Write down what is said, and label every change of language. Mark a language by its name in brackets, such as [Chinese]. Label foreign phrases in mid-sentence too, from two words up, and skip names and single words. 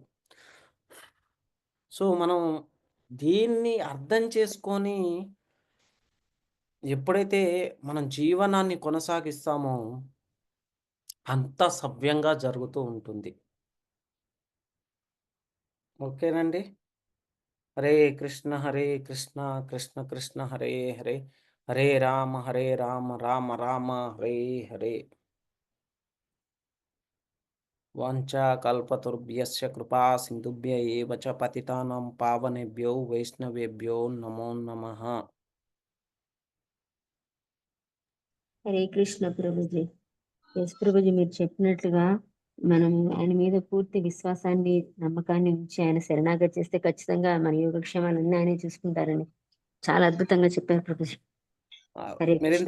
[Telugu] సో, మనం దీన్ని అర్థం చేసుకొని ఎప్పుడైతే మనం జీవనాన్ని కొనసాగిస్తామో అంతా సవ్యంగా జరుగుతూ ఉంటుంది. [Sanskrit] ఓకేనండి. హరే కృష్ణ కృష్ణ కృష్ణ హరే హరే, హరే రామ రామ రామ హరే హరే. వాంఛాకల్పతరుభ్యశ్చ కృపా సింధుభ్య ఏవ చ పతితానాం పావనేభ్యో వైష్ణవేభ్యో నమో నమః. హరే కృష్ణ [Telugu] ప్రభుజీ. ఎస్ ప్రభుజీ, మీరు చెప్పినట్లుగా మనం ఆయన మీద పూర్తి విశ్వాసాన్ని, నమ్మకాన్ని ఉంచి ఆయన శరణాగతి చేస్తే ఖచ్చితంగా మన యోగక్షేమాలన్నీ ఆయనే చూసుకుంటారని చాలా అద్భుతంగా చెప్పారు ప్రభుజీ. ఆ, హరే మీరు కృష్ణ.